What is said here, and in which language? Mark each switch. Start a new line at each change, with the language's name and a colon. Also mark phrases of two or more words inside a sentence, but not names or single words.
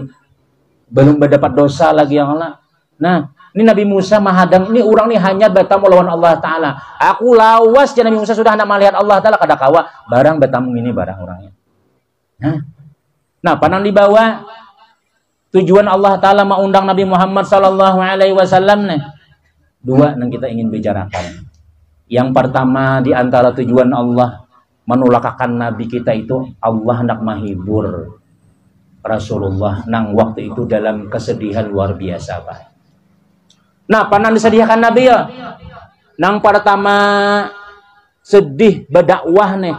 Banjar: Belum mendapat dosa lagi yang lah. Nah, ini Nabi Musa mahadang ini orang ini hanya bertamu lawan Allah taala. Aku lawas jadi Nabi Musa sudah hendak melihat Allah taala kada kawa barang bertamu ini barang orangnya. Nah, panang dibawa tujuan Allah taala mengundang Nabi Muhammad
Arabic: صلى الله عليه وسلم
Banjar: nih.
Indonesian: Dua yang kita ingin bicarakan.
Banjar: Yang pertama di antara tujuan Allah menolakakan Nabi kita itu Allah hendak menghibur Rasulullah nang waktu itu dalam kesedihan luar biasa Pak. Nah, panang disediakan Nabi ya. Nang pertama sedih berdakwah nih.